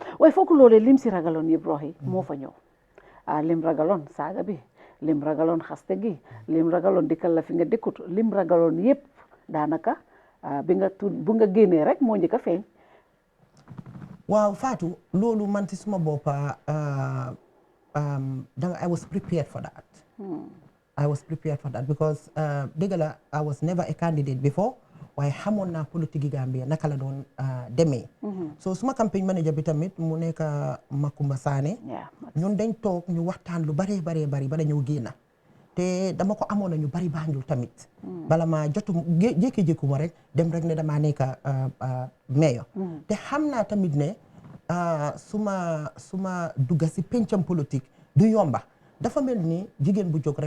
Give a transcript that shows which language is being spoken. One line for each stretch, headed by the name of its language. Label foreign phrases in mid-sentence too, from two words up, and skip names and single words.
Wolof: waaye foog loolee lim si ragaloon yëpp Rohey moo fa ñëw lim ragaloon saaga bi lim ragaloon xaste gi lim ragaloon dikkal la fi nga dëkkut lim ragaloon yëpp daanaka bu nga génnee rek moo njëkk a feeñ waaw Fatou loolu man ci suma boppa
English: I was prepared for that I was prepared for that
Wolof: because dëgg la
English: I was never a candidate before
Wolof: waaye xamoon naa politique yi Gambia naka la doon demee so suma campagne manager bi tamit mu nekk Makumba Sané ñun dañ toog ñu waxtaan lu bari ba dañoo génna te dama ko amoon na ñu bari Banjul tamit bala ma jotu jékki-jékku ma rek dem rek ne damaa nekk mayor te xam naa tamit ne suma dugga si pencam politique du yomba dafa mel ni jigéen bu jóg rek